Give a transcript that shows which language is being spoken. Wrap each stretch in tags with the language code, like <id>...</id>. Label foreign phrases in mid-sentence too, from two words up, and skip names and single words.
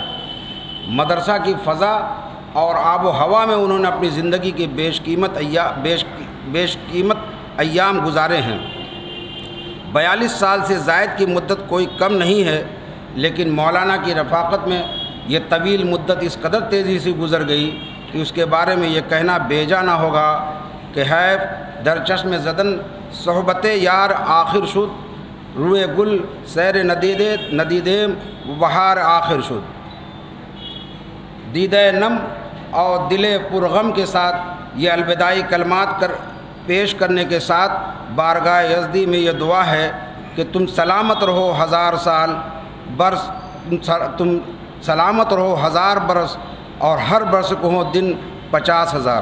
<ur>مدرسہ کی فضا اور آب و ہوا میں انہوں نے اپنی زندگی کے بیش قیمت ایام گزارے ہیں۔ 42 سال سے زائد کی مدت کوئی کم نہیں ہے، لیکن مولانا کی رفاقت میں یہ طویل مدت اس قدر تیزی سے گزر گئی کہ اس کے بارے میں یہ کہنا بیجا نہ ہوگا کہ</ur> <fa>حیف در چشم زدن صحبت یار آخر شد، روئے گل سیر ندیدیم بہار آخر شد۔</fa> <ur>دیدہ نم اور دل پرغم کے ساتھ یہ الوداعی کلمات پیش کرنے کے ساتھ بارگاہ یزدی میں یہ دعا ہے کہ تم سلامت رہو 1000 سال برس، تم سلامت رہو 1000 برس اور ہر برس کو ہو دن 50,000۔</ur>